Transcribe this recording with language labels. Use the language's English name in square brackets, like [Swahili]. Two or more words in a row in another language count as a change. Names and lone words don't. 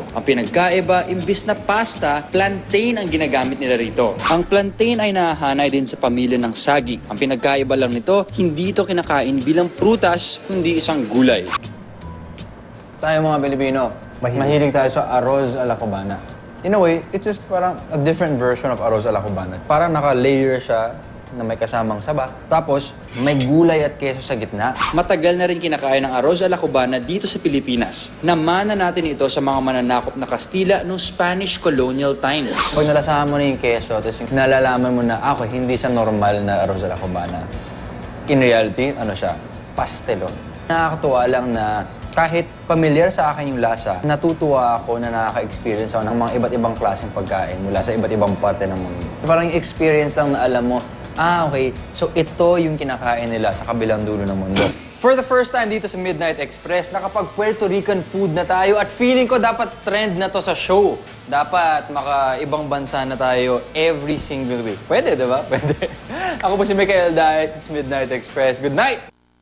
[Filipino] Ang pinagkaiba, imbis na pasta, plantain ang ginagamit nila rito. Ang plantain ay nahahanay din sa pamilya ng saging. Ang pinagkaiba lang nito, hindi ito kinakain bilang prutas, kundi isang gulay. Tayo mga Pilipino, mahilig tayo sa arroz a la cubana. [English] In a way, it's just parang a different version of arroz a la cubana. [Filipino] Parang naka-layer siya na may kasamang saba. Tapos, may gulay at keso sa gitna. Matagal na rin kinakain ng arroz a la cubana dito sa Pilipinas. Namana natin ito sa mga mananakop na Kastila noong [English] Spanish colonial times. [Filipino] Pag nalasahan mo na yung keso, tapos yung nalalaman mo na, ako, hindi siya normal na arroz a la cubana. [English] In reality, [Filipino] ano siya? Pastelon. Nakakatuwa lang na kahit pamilyar sa akin yung lasa, natutuwa ako na nakaka-experience ako ng mga iba't ibang klaseng pagkain mula sa iba't ibang parte ng mundo. Parang yung experience lang na alam mo, okay, so ito yung kinakain nila sa kabilang dulo ng mundo. [English] For the first time [Filipino] dito sa Midnight Express, nakapag [English] Puerto Rican food [Filipino] na tayo at feeling ko dapat trend na to sa show. Dapat maka-ibang bansa na tayo [English] every single week. [Filipino] Pwede, di ba? Pwede. Ako po si Micael Daes, [English] Midnight Express. Good night!